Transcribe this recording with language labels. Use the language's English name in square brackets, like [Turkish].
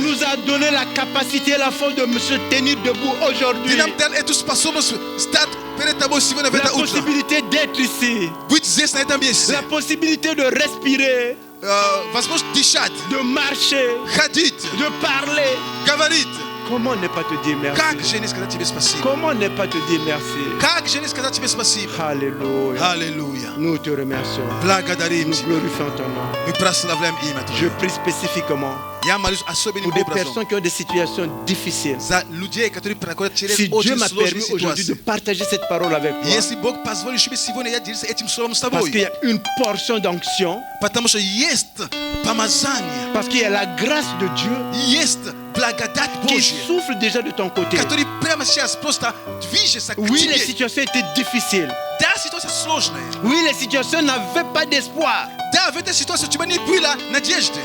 [French] nous as donné la capacité et la force de se tenir debout [Russian] Ты [French] aujourd'hui. [Russian] нам дал эту способность стать перед тобой сегодня в [French] La [Russian] это утро. [French] possibilité d'être ici. [Russian] Быть здесь, на этом месте. [French] La possibilité de respirer, [Russian] Возможность дышать, [French] de marcher, [Russian] ходить, [French] de parler. [Russian] говорить. [French] Comment ne pas te dire [Russian] Как [French] merci? [Russian] же не сказать тебе спасибо? [French] Comment ne pas te dire merci? [Russian] Как же не сказать тебе спасибо? [French] Alléluia. [Russian] Аллилуйя. [French] Nous te remercions. [Russian] Благодарим [French] Nous [Russian] тебя. [French] glorifions ton nom. [Russian] Мы прославляем имя [French] Je [Russian] Твое. [French] prie spécifiquement [Russian] Я молюсь особенным [French] pour des [Russian] образом [French] personnes qui ont des situations difficiles. [Russian] за людей, которые проходят через [French] Si Dieu [Russian] очень [French] m'a [Russian] сложные [French] permis aujourd'hui de [Russian] ситуации. [French] partager cette parole avec toi, [Russian] Если Бог позволит, чтобы сегодня я делился этим словом с [French] parce qu'il [Russian] тобой, [French] y a une portion d'onction, [Russian] потому что есть помазание, [French] parce qu'il y a la grâce de Dieu [Russian] есть благодать [French] qui [Russian] Божья, [French] souffle déjà de ton côté. [Russian] который прямо сейчас просто движется к [French] Oui, les [Russian] тебе. [French] situations étaient difficiles. [Russian] Да, ситуация сложная. [French] Oui, les situations n'avaient pas d'espoir. [Russian] Да, в этой ситуации у тебя не было надежды.